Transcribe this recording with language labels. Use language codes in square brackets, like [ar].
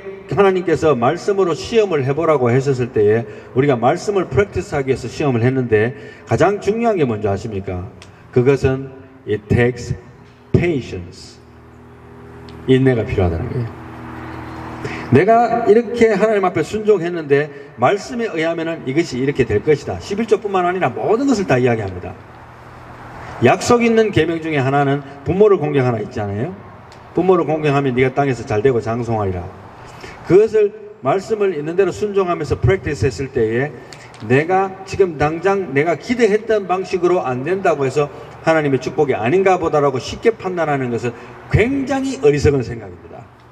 [ko] 하나님께서 말씀으로 시험을 해보라고 하셨을 때에 우리가 말씀을 프랙티스하기 위해서 시험을 했는데 가장 중요한 게 뭔지 아십니까? 그것은 [en] it takes patience. [ko] 인내가 필요하다는 거예요. 내가 이렇게 하나님 앞에 순종했는데 말씀에 의하면 이것이 이렇게 될 것이다. 11조뿐만 아니라 모든 것을 다 이야기합니다. 약속 있는 계명 중에 하나는 부모를 공경하라 있잖아요. 부모를 공경하면 네가 땅에서 잘되고 장성하리라. 그것을 말씀을 있는 대로 순종하면서 프랙티스 했을 때에 내가 지금 당장 내가 기대했던 방식으로 안 된다고 해서 하나님의 축복이 아닌가 보다라고 쉽게 판단하는 것은 굉장히 어리석은 생각입니다.